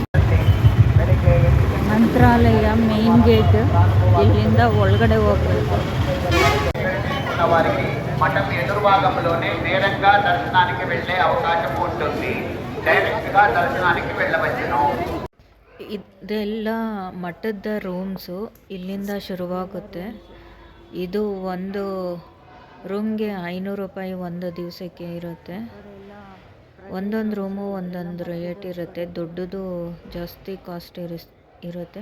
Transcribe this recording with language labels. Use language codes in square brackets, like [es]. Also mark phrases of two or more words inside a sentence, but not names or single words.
[kn] ಮಂತ್ರಾಲಯ [en] main gate, [kn] ಇಲ್ಲಿಂದ ఒళ్ళగಡೆ ಹೋಗಬೇಕು. [te] వారికి మఠం ఎదురు భాగంలోనే నేరంగా దర్శనానికి వెళ్ళే అవకాశం ఉంటుంది. డైరెక్ట్గా దర్శనానికి వెళ్ళవచ్చును. [kn] ಇದೆಲ್ಲ ಮಠದ ರೂಮ್ಸು, ಇಲ್ಲಿಂದ ಶುರುವಾಗುತ್ತೆ. ಇದು ಒಂದು ರೂಮ್ಗೆ 500 ರೂಪಾಯಿ ಒಂದು ದಿವಸಕ್ಕೆ ಇರುತ್ತೆ. ಒಂದೊಂದು ರೂಮು ಒಂದೊಂದು ರೇಟ್ ಇರುತ್ತೆ. ದೊಡ್ಡದು ಜಾಸ್ತಿ ಕಾಸ್ಟ್ ಇರುತ್ತೆ.